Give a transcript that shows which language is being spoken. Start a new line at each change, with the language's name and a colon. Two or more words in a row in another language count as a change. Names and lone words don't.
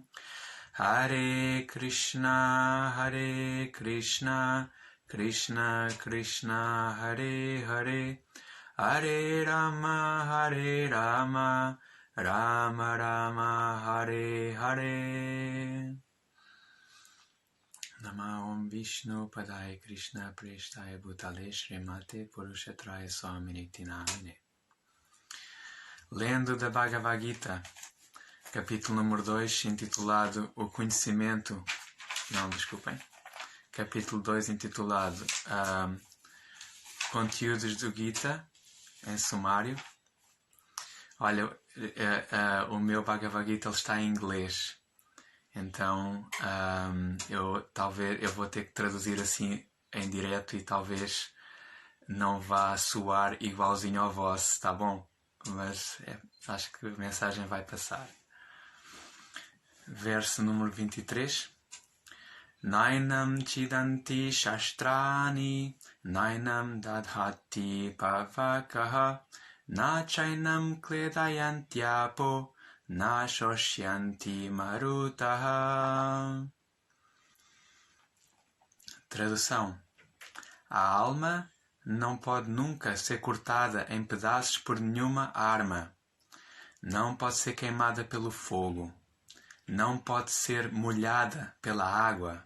Sanskrit: Hare Krishna Krishna Krishna Hare Hare Hare Rama Rama Rama Hare Hare. Namah Vishnu Padaya Krishna Preshtaya Bhutale Srimate Purushatraya Swaminiti Namine.
Portuguese: Lendo da Bhagavad Gita, capítulo número 2, intitulado O Conhecimento. Não, desculpem. Capítulo 2, intitulado Conteúdos do Gita, em sumário. Olha, o meu Bhagavad Gita ele está em inglês. Então, eu vou ter que traduzir assim em direto e talvez não vá soar igualzinho ao vosso, tá bom? Mas acho que a mensagem vai passar. Verso número 23.
Sanskrit: Nainam chidanti shastrani, nainam dadhati pavakaha, na chainam kledayantiapo, na shoshyanti marutaha.
Portuguese: Tradução. A alma não pode nunca ser cortada em pedaços por nenhuma arma. Não pode ser queimada pelo fogo. Não pode ser molhada pela água.